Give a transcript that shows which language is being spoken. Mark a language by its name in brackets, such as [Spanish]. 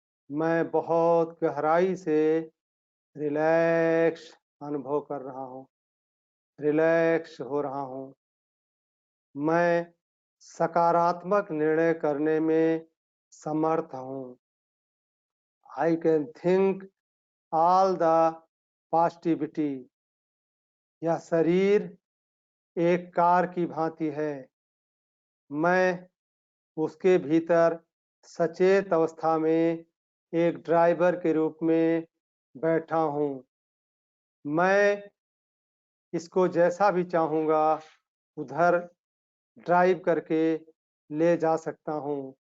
[Hindi] मैं बहुत गहराई से रिलैक्स अनुभव कर रहा हूं, रिलैक्स हो रहा हूं। मैं सकारात्मक निर्णय करने में समर्थ हूं। [English] I can think all the positivity। [Hindi] यह शरीर एक कार की भांति है। मैं उसके भीतर सचेत अवस्था में एक ड्राइवर के रूप में बैठा हूं। मैं इसको जैसा भी चाहूँगा उधर ड्राइव करके ले जा सकता हूं।